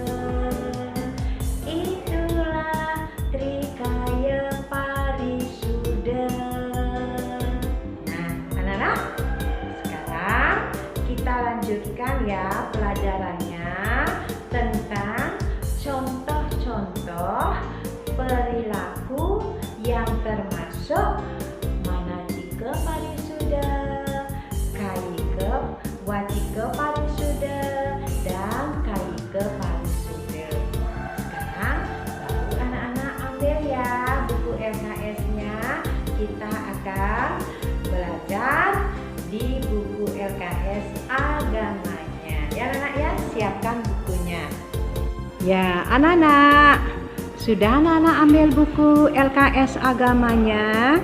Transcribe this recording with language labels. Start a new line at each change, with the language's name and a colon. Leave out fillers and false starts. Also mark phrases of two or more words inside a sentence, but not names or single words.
Indonesian: Itulah Trikaya Parisuda. Nah, anak-anak, sekarang kita lanjutkan ya pelajarannya tentang contoh-contoh perilaku yang termasuk manacika Parisuda, kayika, wacika Parisuda, dan kayika Parisuda. Sekarang baru anak-anak ambil ya buku LKS-nya. Kita akan belajar di buku LKS agamanya. Ya anak-anak ya, siapkan bukunya. Ya anak-anak, sudah anak-anak ambil buku LKS agamanya?